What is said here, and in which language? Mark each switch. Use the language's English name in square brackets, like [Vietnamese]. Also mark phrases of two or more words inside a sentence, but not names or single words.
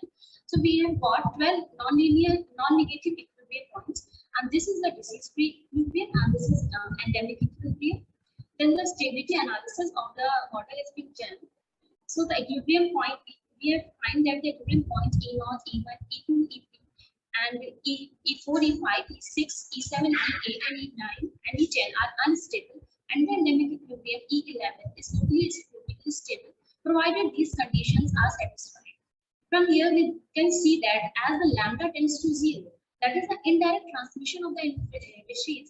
[English] So we have got 12 non-linear, non-negative equilibrium points, and this is the disease-free equilibrium, and this is endemic equilibrium. Then the stability analysis of the model is being done. So the equilibrium point, we have find that the equilibrium point E0, E1, E2, E3, and E4, E5, E6, E7, E8, and E9, and E10 are unstable, and the endemic equilibrium E11 is totally stable, provided these conditions are satisfied. From here, we can see that as the lambda tends to 0, that is the indirect transmission of the disease.